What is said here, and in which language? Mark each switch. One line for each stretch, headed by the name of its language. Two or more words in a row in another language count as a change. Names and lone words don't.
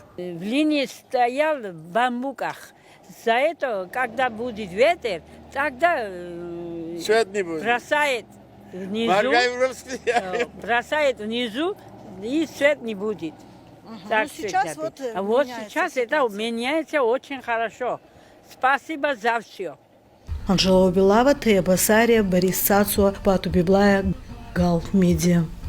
Russian: В линии стоял в бамбуках. За это, когда будет ветер, тогда свет не будет. Бросает внизу, и свет не будет. Так сейчас сейчас это меняется очень хорошо. Спасибо за все. Анжела Убилава, Тея Басария, Борис Цацуа, Пату Библая, Гал Медиа.